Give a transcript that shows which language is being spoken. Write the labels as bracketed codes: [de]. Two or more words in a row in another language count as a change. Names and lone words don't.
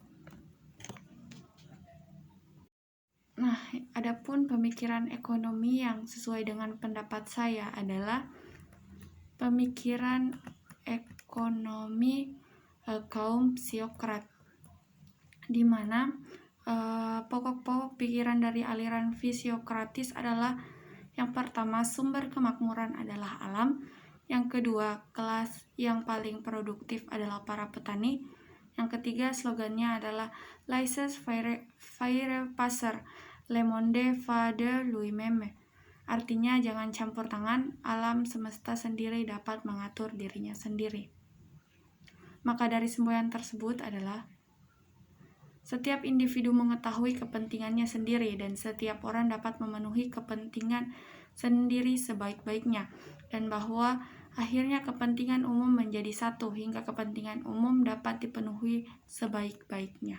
[id] Nah, adapun pemikiran ekonomi yang sesuai dengan pendapat saya adalah pemikiran ekonomi kaum Sokrat, di mana pokok-pokok pikiran dari aliran Fisiokratis adalah yang pertama, sumber kemakmuran adalah alam. Yang kedua, kelas yang paling produktif adalah para petani. Yang ketiga, slogannya adalah [fr] Laissez faire passer, le monde va de lui-même. [id] Artinya, jangan campur tangan, alam semesta sendiri dapat mengatur dirinya sendiri. Maka dari semboyan tersebut adalah setiap individu mengetahui kepentingannya sendiri dan setiap orang dapat memenuhi kepentingan sendiri sebaik-baiknya, dan bahwa akhirnya kepentingan umum menjadi satu hingga kepentingan umum dapat dipenuhi sebaik-baiknya.